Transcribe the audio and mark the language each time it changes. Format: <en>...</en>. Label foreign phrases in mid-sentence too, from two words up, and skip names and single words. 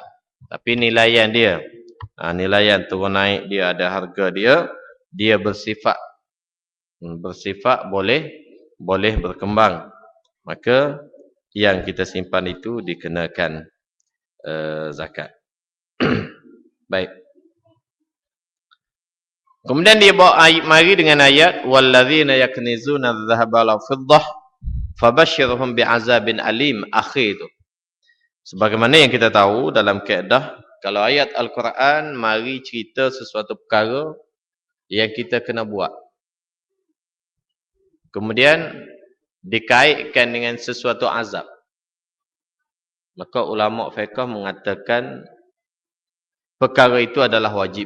<ms>Tapi nilaian dia, nilaian turun naik dia, ada harga dia bersifat boleh berkembang. Maka yang kita simpan itu dikenakan zakat. Baik. Kemudian dia bawa ayat mari dengan ayat</ms> <ar>والذين يكنزون الذهب والفضة فبشرهم بعذاب أليم,</ar> <ms>akhir itu. Sebagaimana yang kita tahu dalam kaedah, kalau ayat Al-Quran mari cerita sesuatu perkara yang kita kena buat, kemudian dikaitkan dengan sesuatu azab, Maka ulama fiqh mengatakan perkara itu adalah wajib.</ms>